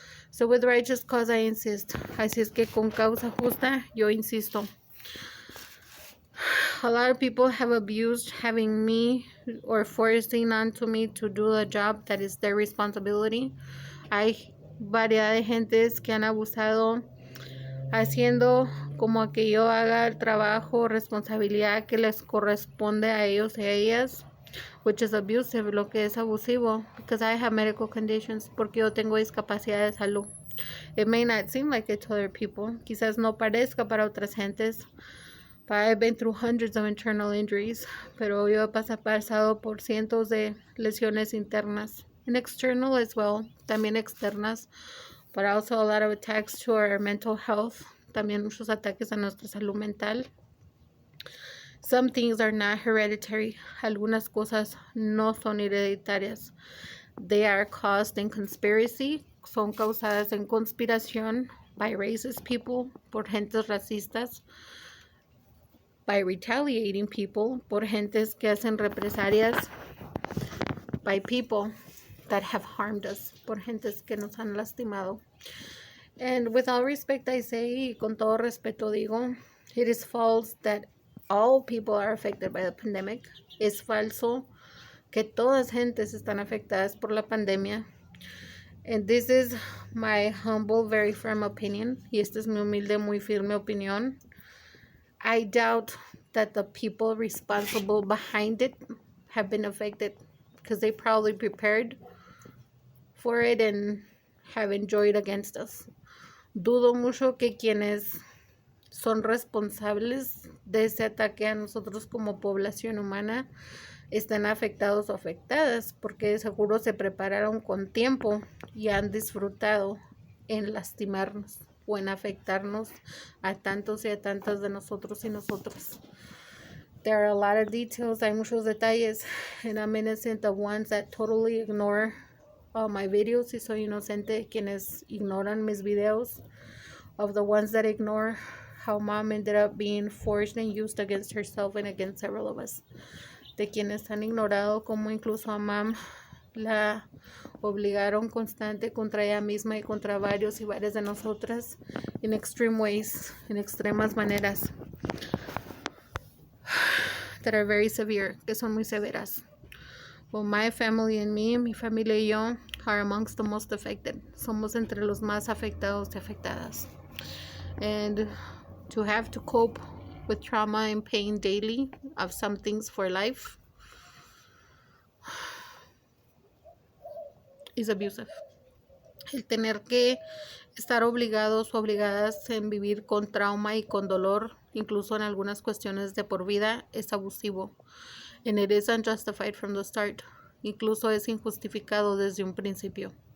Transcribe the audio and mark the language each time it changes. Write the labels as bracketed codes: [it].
[en] So with righteous cause I insist. [es] Así es que con causa justa yo insisto. [en] A lot of people have abused having me or forcing onto me to do a job that is their responsibility. [es] Hay variedad de gentes que han abusado haciendo como que yo haga el trabajo, responsabilidad que les corresponde a ellos y a ellas, [en] which is abusive, [es] lo que es abusivo, [en] because I have medical conditions, [es] porque yo tengo discapacidad de salud. [en] It may not seem like it to other people, [es] quizás no parezca para otras gentes, [en] but I've been through hundreds of internal injuries, [es] pero yo he pasado por cientos de lesiones internas, [en] and external as well, [es] también externas, [en] but also a lot of attacks to our mental health, [es] también muchos ataques a nuestra salud mental. [en] Some things are not hereditary. [es] Algunas cosas no son hereditarias. [en] They are caused in conspiracy. [es] Son causadas en conspiración [en] by racist people, [es] por gentes racistas, [en] by retaliating people, [es] por gentes que hacen represalias, [en] by people that have harmed us, [es] por gentes que nos han lastimado. [en] And with all respect I say, [es] y con todo respeto digo, [en] it is false that all people are affected by the pandemic. [es] Es falso que todas gentes están afectadas por la pandemia. [en] And this is my humble, very firm opinion. [es] Y esta es mi humilde, muy firme opinión. [en] I doubt that the people responsible behind it have been affected, because they probably prepared for it and have enjoyed against us. [es] Dudo mucho que quienes son responsables de ese ataque a nosotros como población humana estén afectados o afectadas, porque seguro se prepararon con tiempo y han disfrutado en lastimarnos o en afectarnos a tantos y a tantas de nosotros y nosotras. [en] There are a lot of details, [es] hay muchos detalles, [en] and I'm innocent of ones that totally ignore my videos, [es] y soy inocente de quienes ignoran mis videos, [en] of the ones that ignore how mom ended up being forged and used against herself and against several of us, [es] de quienes han ignorado como incluso a mom la obligaron constante contra ella misma y contra varios y varias de nosotras [en] in extreme ways, [es] en extremas maneras [en] that are very severe, [es] que son muy severas. [en] Well, my family and me, [es] mi familia y yo, [en] are amongst the most affected. [es] Somos entre los más afectados y afectadas. [en] And to have to cope with trauma and pain daily of some things for life is abusive. [es] El tener que estar obligados o obligadas en vivir con trauma y con dolor, incluso en algunas cuestiones de por vida, es abusivo. [en] And it is unjustified from the start. [es] Incluso es injustificado desde un principio.